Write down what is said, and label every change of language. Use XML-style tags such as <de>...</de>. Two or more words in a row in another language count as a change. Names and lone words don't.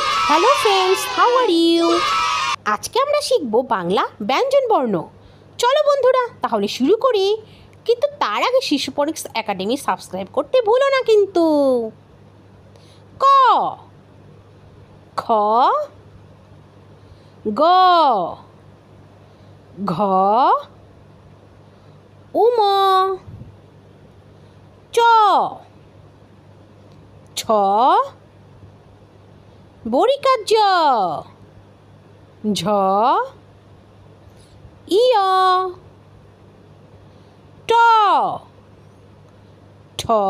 <en>Hello friends, how are you?</en> <bn>আজকে আমরা শিখব বাংলা ব্যঞ্জন বর্ণ। চলো বন্ধুরা, তাহলে শুরু করি। কিন্তু তার আগে শিশু ফনিক্স একাডেমি সাবস্ক্রাইব করতে ভুলো না কিন্তু। ক, খ, গ, ঘ, উম, চ, ছ, বরিকার্য, ঝ, ইয়, ট, ঠ,</bn>